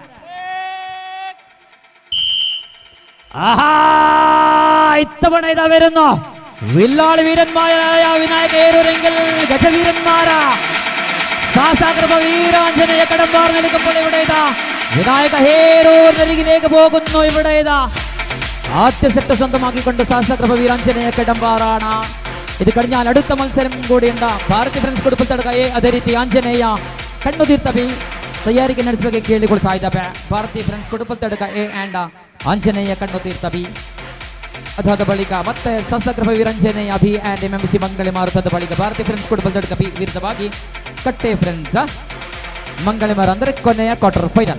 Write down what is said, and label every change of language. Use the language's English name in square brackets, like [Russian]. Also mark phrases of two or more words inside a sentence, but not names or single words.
[Malayalam] ഇത്തവണ ഇതാ വരുന്നു വില്ലാളി വീരന്മാരായ വിനായക ഏരൂരെങ്കിൽ ഗജവീരന്മാരാ ശാസ്താകൃപ വീരാഞ്ജനേയ കടമ്പാർ നിൽക്കുമ്പോൾ ഇവിടെ ഇതാ വിനായക ഹേരൂരിലേക്ക് പോകുന്നു. ഇവിടെ ഇതാ ആദ്യ സെറ്റ് സ്വന്തമാക്കിക്കൊണ്ട് ശാസ്ത്രകൃപ വീരാഞ്ജനേയ കടമ്പാറാണ്. ഇത് കഴിഞ്ഞാൽ അടുത്ത മത്സരം കൂടിയുണ്ട്. [Kannada] ಭಾರತಿ ಫ್ರೆಂಡ್ಸ್ ಕುಡುಪಲ್ತಡಕ ಎ ಅದೇ ರೀತಿ ಆಂಜನೇಯ ಕಣ್ಣು ತೀರ್ಥವಿ ತಯಾರಿಕೆ ನಡೆಸಬೇಕು ಕೇಳಿಕೊಳ್ತಾ ಇದ್ದಾವೆ. ಭಾರತಿ ಫ್ರೆಂಡ್ಸ್ ಕುಡುಪಲ್ತಡಕ ಎ ಆ್ಯಂಡ್ ಆಂಜನೇಯ ಕಣ್ಣು ತೀರ್ಥವಿ. ಅದಾದ ಬಳಿಕ ಮತ್ತೆ ಶಾಸ್ತ್ರಕೃಪ ವೀರಾಂಜನೇಯ ಬಿ ಆ್ಯಂಡ್ MMC ಮಂಗಳಿ ಮಾರುತದ ಬಳಿಕ ಭಾರತಿ ಫ್ರೆಂಡ್ಸ್ ಕುಡುಪಲ್ತಡಕ ಬಿ ವಿರುದ್ಧವಾಗಿ ಕಟ್ಟೆ ಫ್ರೆಂಡ್ಸ್ ಮಂಗಳಿಮರ ಅಂದರೆ ಕೊನೆಯ [English] quarter final.